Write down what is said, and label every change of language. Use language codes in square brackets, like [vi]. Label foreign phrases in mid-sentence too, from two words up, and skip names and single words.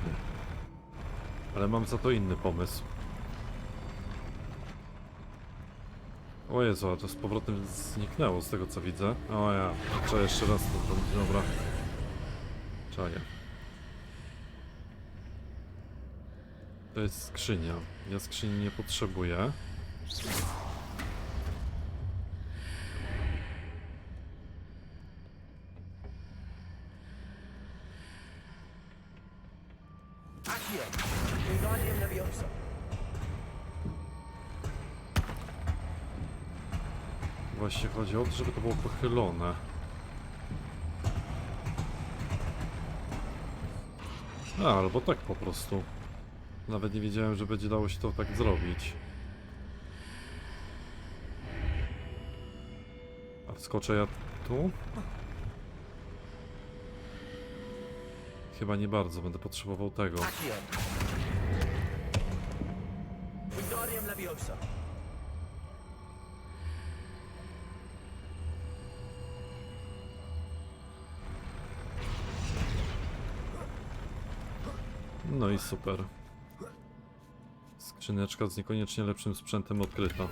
[pl] Ale mam za to inny pomysł. O Jezu, a to z powrotem zniknęło z tego co widzę. O ja, trzeba jeszcze raz to zrobić, dobra. Czaję. To jest skrzynia. Ja skrzyni nie potrzebuję. Accio. Wingardium Leviosa. Właśnie chodzi o to, żeby to było pochylone. Albo tak po prostu. Nawet nie wiedziałem, że będzie dało się to tak zrobić. A wskoczę ja tu? Chyba nie bardzo, będę potrzebował tego. Accio. Wingardium Leviosa. No i super. Skrzyneczka z niekoniecznie lepszym sprzętem odkryta.